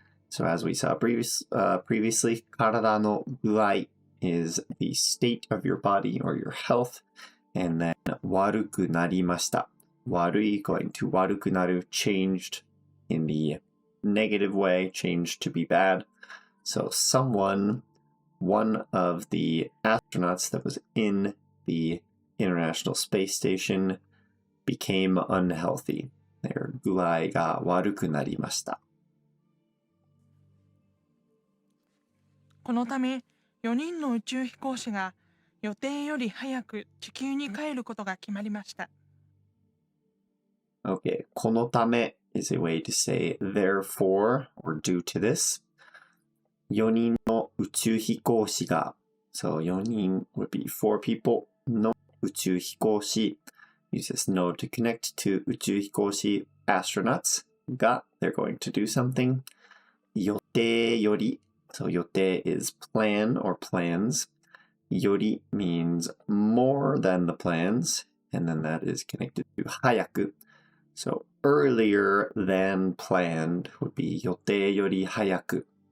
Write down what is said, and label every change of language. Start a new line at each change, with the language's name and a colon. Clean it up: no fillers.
English: so as we saw previously 体の具合 is the state of your body or your health and then 悪くなりました悪い going to 悪くなる changed in the negative way, changed to be bad. So one of the astronauts that was in the International Space Station became unhealthy. Their
Japanese: 具合が悪くなりました。このため4人の宇宙飛行士が予定より早く地球に帰ることが決まりました。
English: Okay, このため is a way to say therefore or due to this. 4人の宇宙飛行士が so 4人 would be 4 people の宇宙飛行士 use this no to connect to 宇宙飛行士 astronauts が they're going to do something 予定より so 予定 is plan or plans より means more than the plans and then that is connected to 早く so earlier than planned would be 予定より早く